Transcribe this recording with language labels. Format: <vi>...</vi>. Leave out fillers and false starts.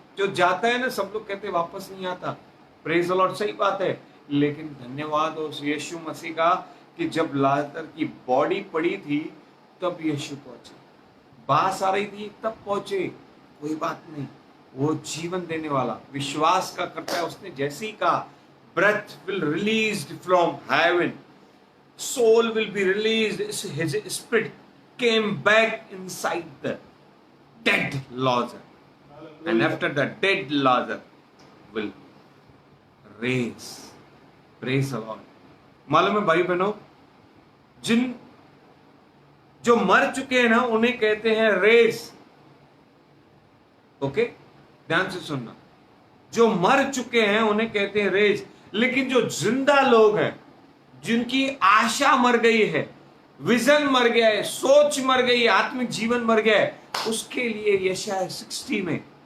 <hi>जो जाता है ना, सब लोग कहते वापस नहीं आता,</hi> <en>praise the Lord,</en> <hi>सही बात है, लेकिन धन्यवाद हो यीशु मसीह का कि जब लाजर की बॉडी पड़ी थी तब यीशु पहुंचे, बास आ रही थी तब पहुंचे, कोई बात नहीं, वो जीवन देने वाला विश्वास का करता है।</hi> <en>उसने जैसे ही कहा breath will released from heaven, soul will be released, his spirit came back inside the dead Lazarus, and after the dead Lazarus will raise. Praise the Lord.</en> <hi>मालूम है भाई बहनों, जो मर चुके हैं ना उन्हें कहते हैं रेस। ओके, ध्यान से सुनना, जो मर चुके हैं उन्हें कहते हैं रेस, लेकिन जो जिंदा लोग हैं, जिनकी आशा मर गई है, विजन मर गया है, सोच मर गई है, आत्मिक जीवन मर गया है, उसके लिए यशाया 60 में,</hi>